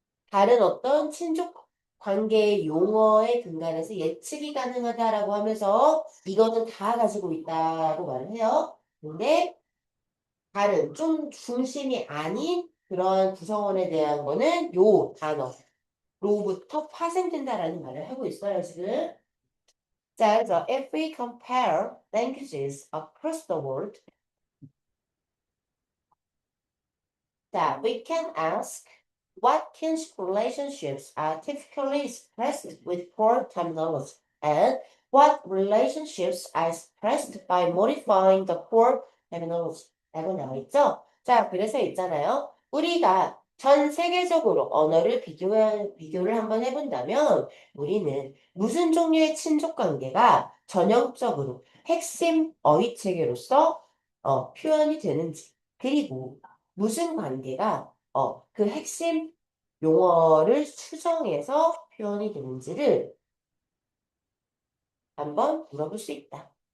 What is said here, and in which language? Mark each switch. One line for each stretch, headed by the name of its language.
Korean: 다른 어떤 친족 관계의 용어에 근간해서 예측이 가능하다라고 하면서 이거는 다 가지고 있다고 말을 해요. 근데 다른 좀 중심이 아닌 그런 구성원에 대한 거는 요 단어로부터 파생된다라는 말을 하고 있어요, 지금. 자, 그래서
English: if we compare languages across the world, 자, we can ask what kinship relationships are typically expressed with core terminology and what relationships are expressed by modifying the core terminology.
Korean: 라고 나와 있죠? 자, 그래서 있잖아요. 우리가 전 세계적으로 언어를 비교를 한번 해본다면 우리는 무슨 종류의 친족 관계가 전형적으로 핵심 어휘 체계로서 표현이 되는지 그리고 무슨 관계가 그 핵심 용어를 추정해서 표현이 되는지를 한번 물어볼 수 있다.